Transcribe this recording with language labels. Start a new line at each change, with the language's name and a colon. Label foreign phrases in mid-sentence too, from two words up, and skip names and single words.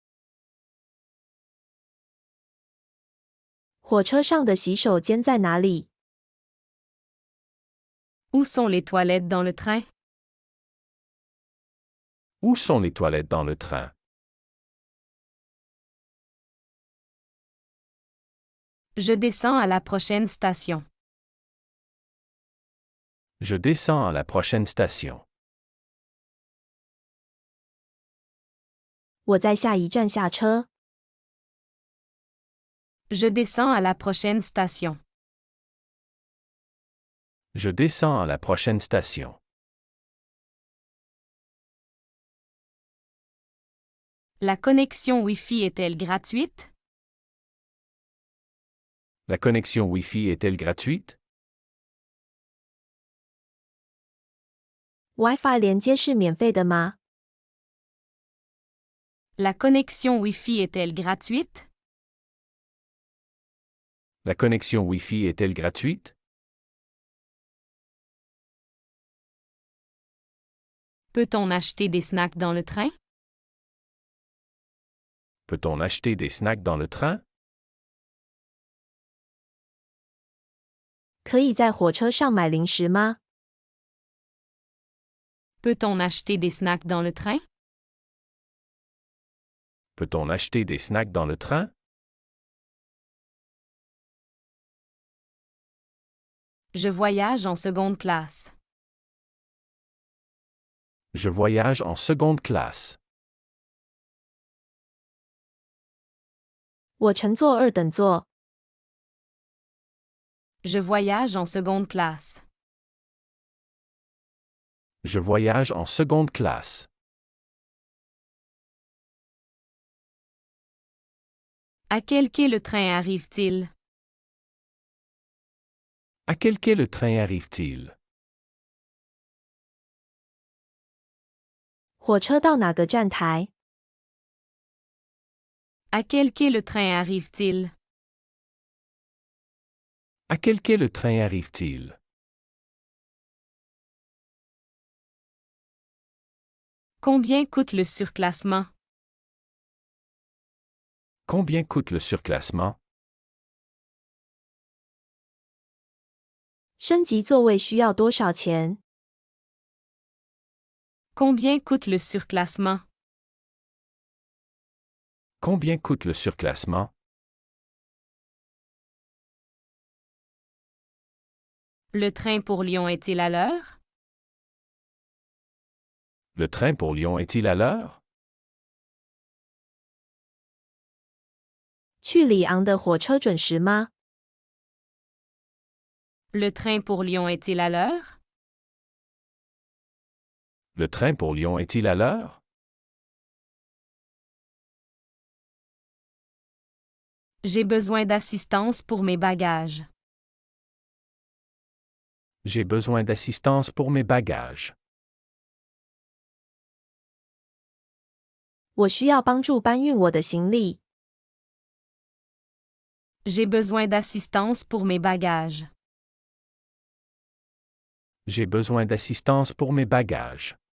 Chinese: 火车上的洗手间在哪里？
French: Où sont les toilettes dans le train? Où sont les toilettes dans le train? Je descends à la prochaine station. Je descends à la prochaine station.
Chinese: 我在下一站下车。
French: Je descends à la prochaine station. Je descends à la prochaine station. La connexion Wi-Fi est-elle gratuite? La connexion Wi-Fi est-elle gratuite?
Chinese: WiFi 连接是免费的吗？
French: La connexion Wi-Fi est-elle gratuite? La connexion Wi-Fi est-elle gratuite? Peut-on acheter des snacks dans le train? Peut-on acheter des snacks dans le train?
Chinese: 可以在火车上买零食吗？
French: Peut-on acheter des snacks dans le train? Peut-on acheter des snacks dans le train? Je voyage en seconde classe. Je voyage en seconde classe.
Chinese: 我乘坐二等座。
French: Je voyage en seconde classe. Je voyage en seconde classe. À quel quai le train arrive-t-il? À quel quai le train arrive-t-il?
Chinese: 火车到哪个站台？
French: À quel quai le train arrive-t-il? À quel quai le train arrive-t-il? Combien coûte le surclassement? Combien coûte le surclassement?
Chinese: 升级座位需要多少钱？
French: Combien coûte le surclassement? Combien coûte le surclassement? Le train pour Lyon est-il à l'heure? Le train pour Lyon est-il à l'heure?
Chinese: 去里昂的火车准时吗？
French: Le train pour Lyon est-il à l'heure? Le train pour Lyon est-il à l'heure? J'ai besoin d'assistance pour mes bagages. J'ai besoin d'assistance pour mes bagages.
Chinese: 我需要帮助搬运我的行李。
French: J'ai besoin d'assistance pour mes bagages. J'ai besoin d'assistance pour mes bagages.